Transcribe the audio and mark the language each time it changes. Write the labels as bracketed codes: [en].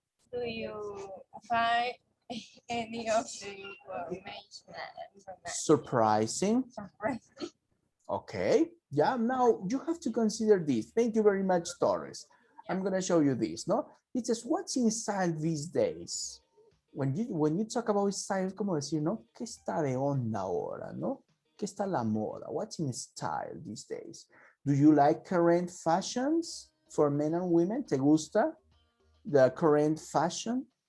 [en] Do you find any of the information surprising? Okay, yeah, now you have to consider this. Thank you very much, Torres. I'm gonna show you this, no? It says, what's in style these days? When you talk about style, [es] como decir, ¿no? ¿Qué está de onda ahora, no? ¿Qué está la moda? [en] What's in style these days? Do you like current fashions for men and women? [es] ¿Te gusta [en] the current fashion?